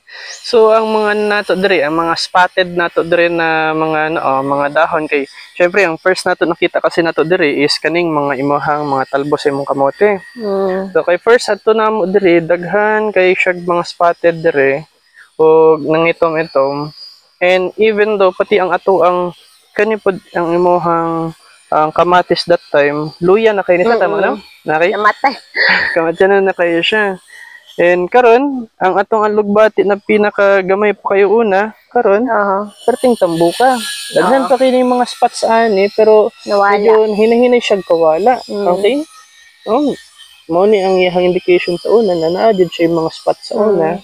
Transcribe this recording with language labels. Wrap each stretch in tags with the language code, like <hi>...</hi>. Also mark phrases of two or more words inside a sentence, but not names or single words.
<ceb>So ang mga nato dire, ang mga spotted nato dire na mga mga dahon kay syempre ang first nato nakita kasi nato dire is kaning mga imuhang mga talbos sa imong kamote. So kay first ato namo dire daghan kay siya mga spotted dire o nangitom-itom. And even though pati ang ato ang kani pod ang imuhang ang kamatis</ceb> <en>that time,</en> <ceb>luya na kayo nila tama no? Nakay? Namatay. Kamatis na kayo siya. And karon ang atong alugbati na pinakagamay pa kayo una, karon perting tambuka. Daghan pa kini mga spots ani pero Nawala. medyo hinahinay siya kawala. Okay? Oh, mo ni ang iyang indication sa una na naa jud siya yung mga spots sa una.</ceb>